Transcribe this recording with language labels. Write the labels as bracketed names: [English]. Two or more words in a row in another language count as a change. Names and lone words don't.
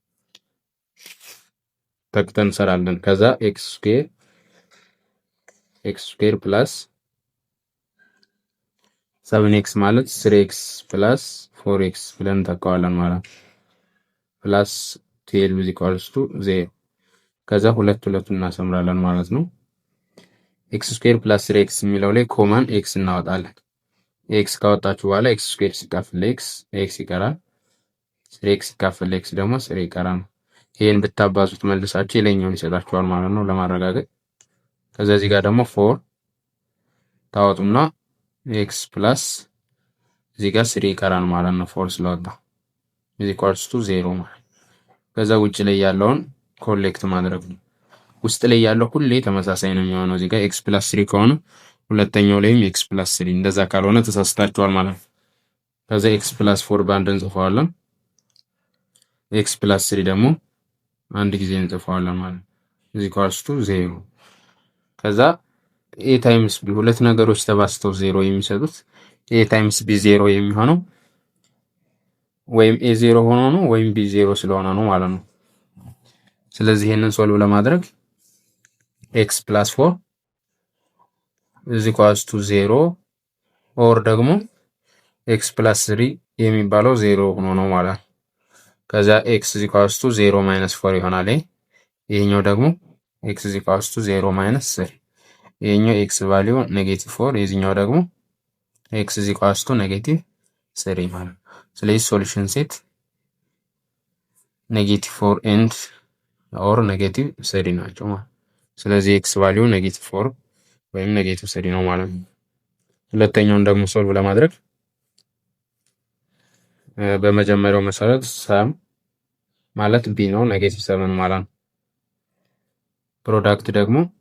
[Amharic] ተክተን እንሰራለን። ከዛ [English] x squared plus 7x [Amharic] ማለት [English] 3x plus 4x [Amharic] ብለን እንተካዋለን ማለት ነው። [English] plus 12 is equals to 0። [Amharic] ከዛ ሁለቱን እናሰምራለን ማለት ነው። [English] x squared plus [Amharic] 3x የሚለው ላይ ኮመን x እናወጣለን። x ካወጣችሁ በኋላ x ስኩዌር ሲካፈል x ይቀራል። 3x ሲካፈል x ደግሞ 3 ይቀራል። ይሄን ብታባዙት መልሳችሁ የላይኛውን ይሰጣችኋል ማለት ነው ለማረጋገጥ። ከዛ እዚህ ጋር ደግሞ 4 ታወጡና [English] x plus [Amharic] እዚህ ጋር 3 ይቀራል ማለት ነው። 4 ስለወጣ is [English] equals to 0 [Amharic] ማለት። ከዛ ውጭ ላይ ያለውን ኮሌክት ማድረግ ነው። ውስጥ ላይ ያለው ሁሌ ተመሳሳይ ነው የሚሆነው። እዚህ ጋር x + 3 ከሆነ ሁለተኛው ላይም x + 3፣ እንደዛ ካልሆነ ተሳስታችኋል ማለት ነው። ከዛ x + 4 በአንድ እንጽፈዋለን፣ x + 3 ደግሞ አንድ ጊዜ እንጽፈዋለን ማለት ነው። [English] is equals to 0። [Amharic] ከዛ [English] a times b [Amharic] ሁለት ነገሮች ተባስተው 0 የሚሰጡት [English] a times b [Amharic] 0 የሚሆነው ወይም a 0 ሆኖ ነው ወይም b 0 ስለሆነ ነው ማለት ነው። ስለዚህ ይሄንን ሶልቭ ለማድረግ [English] x + 4 is equals to 0 [Amharic] ኦር ደግሞ x + 3 የሚባለው 0 ሆኖ ነው ማለት ነው። ከዛ [English] x is equals to 0 - 4 [Amharic] ይሆናል። ይሄኛው ደግሞ [English] x is equals to 0 - 3። [Amharic] ይሄኛው x ቫልዩ -4፣ የዚህኛው ደግሞ [English] x is equals to -3 [Amharic] ማለት ነው። ስለዚህ [English] solution set -4 and or -3 [Amharic] ናቸው ማለት። ስለዚህ x ቫልዩ -4 ወይም -3 ነው ማለት ነው። ሁለተኛውን ደግሞ ሶልቭ ለማድረግ በመጀመሪያው መሰረት ሰም ማለት b ነው -7 ማለት ነው። ፕሮዳክት ደግሞ